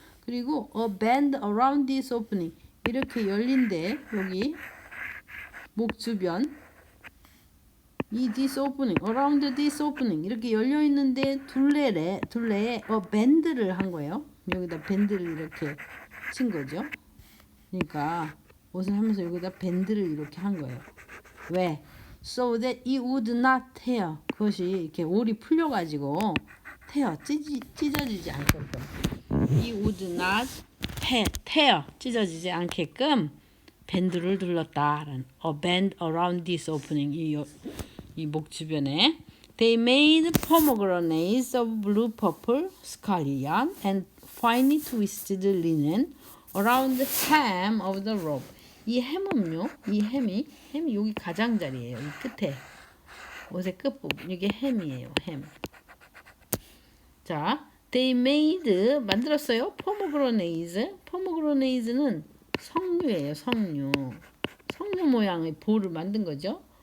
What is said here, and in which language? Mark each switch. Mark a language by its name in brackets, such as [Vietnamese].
[Korean] 그리고 [English] a band around this opening, [Korean] 이렇게 열린데 여기 목 주변 이 [English] this opening, around this opening [Korean] 이렇게 열려 있는데 둘레에 밴드를 한 거예요. 여기다 밴드를 이렇게 친 거죠. 그러니까 옷을 하면서 여기다 밴드를 이렇게 한 거예요. 왜? [English] So that it would not tear. [Korean] 그것이 이렇게 올이 풀려가지고 찢어지지 않게끔. [English] It would not tear. [Korean] 찢어지지 않게끔 밴드를 둘렀다라는. [English] A band around this opening. [Korean] 이 목 주변에. [English] They made pomegranates of blue, purple, scarlet yarn and finely twisted linen around the hem of the robe. [Korean] 이 햄은요, 햄이 여기 가장자리예요. 이 끝에 옷의 끝부분, 이게 햄이에요. 햄. 자, [English] they made, [Korean] 만들었어요. pomegranate는 석류예요. 석류 모양의 볼을 만든 거죠.